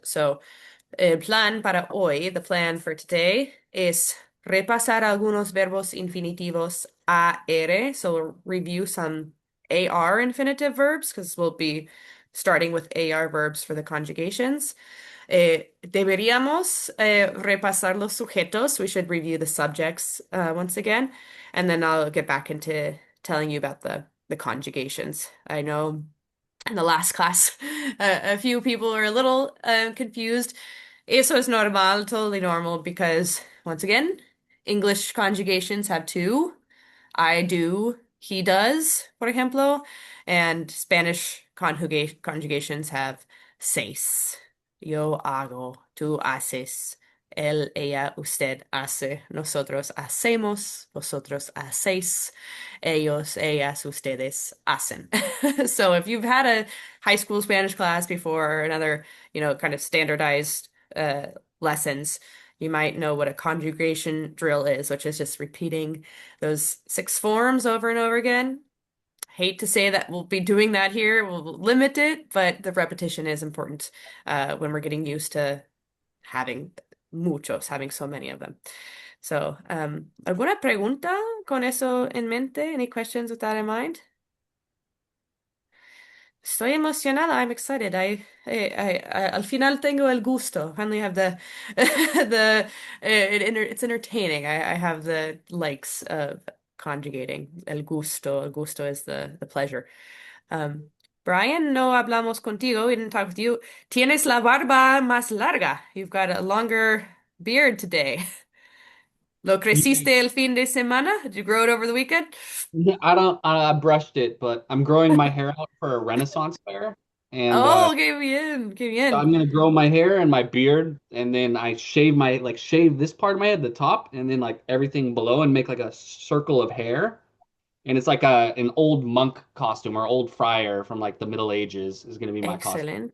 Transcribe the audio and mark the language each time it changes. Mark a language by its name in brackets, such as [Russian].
[Spanish] So el plan para hoy, the plan for today, is repasar algunos verbos infinitivos AR. [English] So we'll review some AR infinitive verbs because we'll be starting with AR verbs for the conjugations. [Spanish] Deberíamos repasar los sujetos. [English] We should review the subjects once again, and then I'll get back into telling you about the conjugations. I know in the last class, a few people are a little confused. Eso es normal, totally normal, because once again, English conjugations have two. I do, he does, por ejemplo, and Spanish conjugations have seis. [Spanish] Yo hago, tú haces, él, ella, usted hace, nosotros hacemos, vosotros hacéis, ellos, ellas, ustedes hacen. [English] So if you've had a high school Spanish class before or another, kind of standardized lessons, you might know what a conjugation drill is, which is just repeating those six forms over and over again. Hate to say that we'll be doing that here. We'll limit it, but the repetition is important when we're getting used to having having so many of them. [Spanish] So, ¿alguna pregunta con eso en mente? [English] Any questions with that in mind? [Spanish] Estoy emocionada. I'm excited. Al final tengo el gusto. [English] Finally have the it's entertaining. I have the likes of conjugating. El gusto. El gusto is the pleasure. Um, Brian, no hablamos contigo. We didn't talk with you. [Spanish] Tienes la barba más larga. [English] You've got a longer beard today. [Spanish] ¿Lo [English] Yeah, [Spanish] creciste el fin de semana? [English] Did you grow it over the weekend? I don't. I brushed it, but I'm growing my hair out for a Renaissance fair, and [Spanish] Oh, qué bien, qué [English] so [Spanish] bien. [English] I'm gonna grow my hair and my beard, and then I shave this part of my head, the top, and then like everything below, and make like a circle of hair, and it's like an old monk costume or old friar from like the Middle Ages is gonna be my costume.